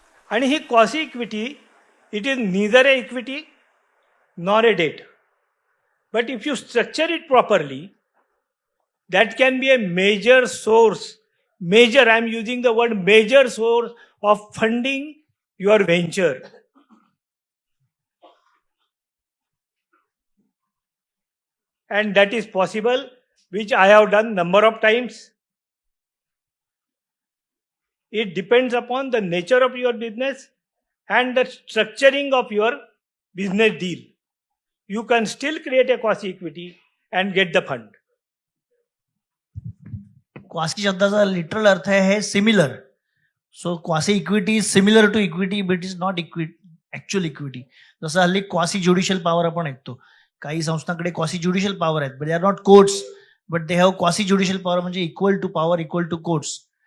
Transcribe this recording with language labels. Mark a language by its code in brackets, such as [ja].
[mr] आणि ही [en] Quasi equity, it is neither a equity nor a debt, but if you structure it properly, that can be a major source, major, I am using the word major source of funding your venture. And that is possible, which I have done number of times. It depends upon the nature of your business and the structuring of your business deal. You can still create a quasi equity and get the fund. [mr] Quasi शब्दाचा literal अर्थ आहे similar. [en] So quasi equity is similar to equity, but is not actual equity. [mr] जसं हल्ली [en] quasi judicial power [mr] आपण ऐकतो, काही संस्थांकडे [en] quasi judicial power [mr] आहेत, [en] but they are not courts, but they have quasi judicial power, [mr] म्हणजे [en] Equal to power equal to courts.